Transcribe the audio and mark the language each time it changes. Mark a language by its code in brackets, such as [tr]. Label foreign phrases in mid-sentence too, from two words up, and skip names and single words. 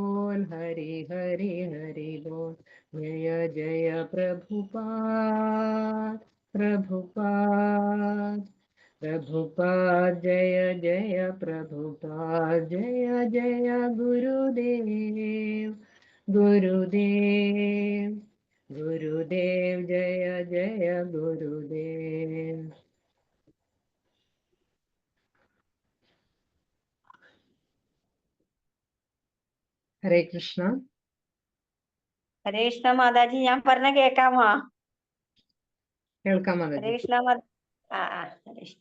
[hi] हरि बोल जय जय प्रभुपाद जय जय प्रभुपाद जय जय गुरुदेव जय जय गुरुदेव [ml] ഹരേ കൃഷ്ണ ഹരേ കൃഷ്ണ മാതാജി, ഞാൻ പറഞ്ഞ കേക്കാമോ? കേൾക്കാം ഹരേ മാതാജി. കൃഷ്ണ ഹരേ കൃഷ്ണ